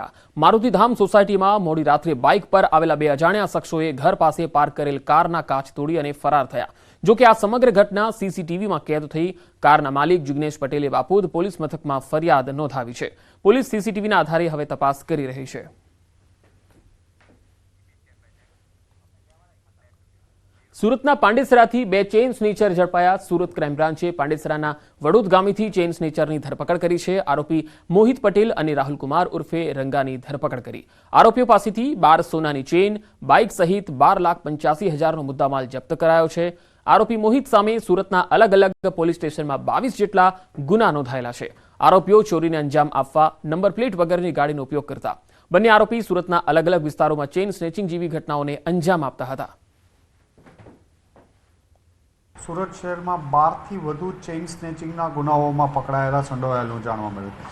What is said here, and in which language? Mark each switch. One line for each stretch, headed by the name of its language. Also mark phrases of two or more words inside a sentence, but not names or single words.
Gujarati: મારુતિધામ સોસાયટીમાં મોડી રાત્રે બાઇક પર આવેલા 2 અજાણ્યા શખ્સોએ ઘર પાસે પાર્ક કરેલ કારના કાચ તોડી અને ફરાર થયા। જો કે આ સમગ્ર ઘટના સીસીટીવીમાં કેદ થઈ। કારના માલિક જિગ્નેશ પટેલે બાપોદ પોલીસ મથકમાં ફરિયાદ નોંધાવી છે। પોલીસ સીસીટીવીના આધારે હવે તપાસ કરી રહી છે। સુરતના પાંડેસરાથી 2 ચેન સ્નેચર ઝડપાયા। સુરત ક્રાઇમ બ્રાંચે પાંડેસરાના વડોદ ગામેથી ચેન સ્નેચરની ધરપકડ કરી છે। આરોપી મોહિત પટેલ અને રાહુલ કુમાર ઉર્ફે રંગાની ધરપકડ કરી। આરોપીઓ પાસેથી 12 સોનાની ચેન, બાઇક સહિત 12,85,000 નો મુદ્દામાલ જપ્ત કરાયો છે। આરોપી મોહિત સામે સુરતના અલગ અલગ પોલીસ સ્ટેશનમાં 22 જેટલા ગુના નોંધાયેલા છે. આરોપીઓ ચોરીને અંજામ આપવા નંબર પ્લેટ વગરની ગાડીનો ઉપયોગ કરતા. બંને આરોપી સુરતના અલગ અલગ વિસ્તારોમાં ચેઇન સ્નેચિંગ જેવી ઘટનાઓને અંજામ આપતા હતા. સુરત શહેરમાં 12થી વધુ ચેઇન સ્નેચિંગના ગુનાઓમાં પકડાયેલા સંડોવાયેલું જાણવા મળ્યું.